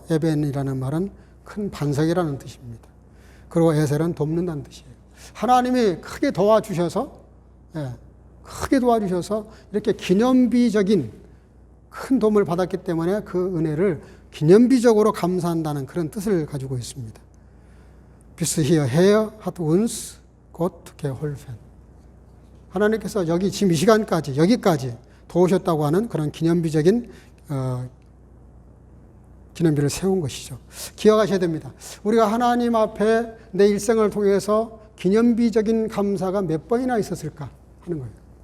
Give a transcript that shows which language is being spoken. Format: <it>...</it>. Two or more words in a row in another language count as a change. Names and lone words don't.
<ko>에벤이라는 말은 큰 반석이라는 뜻입니다. 그리고 에셀은 돕는다는 뜻이에요. 하나님이 크게 도와주셔서 이렇게 기념비적인 큰 도움을 받았기 때문에 그 은혜를 기념비적으로 감사한다는 그런 뜻을 가지고 있습니다.</ko> <de>Bis hierher hat uns Gott geholfen.</de> <ko>하나님께서 여기 지금 이 시간까지 여기까지 도우셨다고 하는 그런 기념비적인 기념비를 세운 것이죠. 기억하셔야 됩니다. 우리가 하나님 앞에 내 일생을 통해서 기념비적인 감사가 몇 번이나 있었을까 하는 거예요.</ko>